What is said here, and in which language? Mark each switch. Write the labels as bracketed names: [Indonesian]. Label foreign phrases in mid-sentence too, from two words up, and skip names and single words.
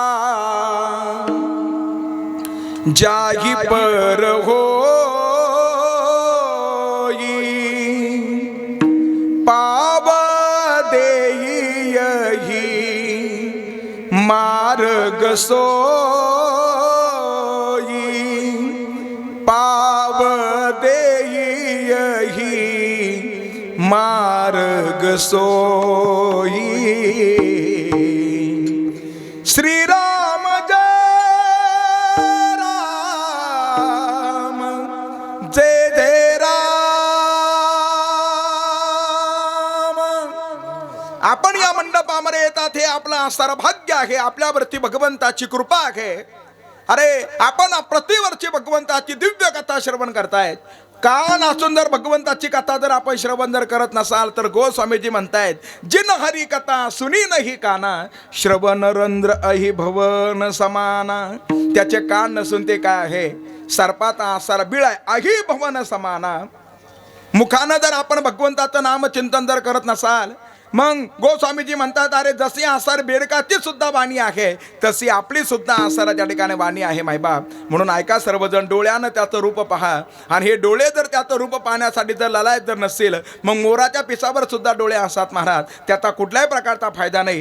[Awadhi] जाही पर होई पाव देई मार्ग सोई पाव देई मार्ग सोई. श्रीराम जय राम जय जय राम. [Marathi] आपण या मंडपामध्ये येतात हे आपलं असणारं भाग्य आहे, आपल्यावरती भगवंताची कृपा आहे. अरे आपण प्रतिवर्षी भगवंताची दिव्य कथा श्रवण करतायत. कान असून जर भगवंताची कथा जर आपण श्रवण जर करत नसाल तर गोस्वामीजी म्हणतायत, [Awadhi] जिन हरी कथा सुनी नाही काना श्रवण रंध्र अहि भवन समाना. [Marathi] त्याचे कान नसून ते काय आहे, सर्पाचा आसार बिळाय [Awadhi] अहि भवन समाना. [Marathi] मुखानं जर आपण भगवंताचं नामचिंतन जर करत नसाल मग गोस्वामीजी म्हणतात, अरे जशी आसार बेडकाची सुद्धा वाणी आहे तशी आपली सुद्धा आसारा त्या ठिकाणी वाणी आहे मायबाप. म्हणून ऐका सर्वजण, डोळ्यानं त्याचं रूप पहा. आणि हे डोळे जर त्याचं रूप पाहण्यासाठी जर ललायत जर नसतील मग मोराच्या पिसावर सुद्धा डोळे असतात महाराज, त्याचा कुठल्याही प्रकारचा फायदा नाही.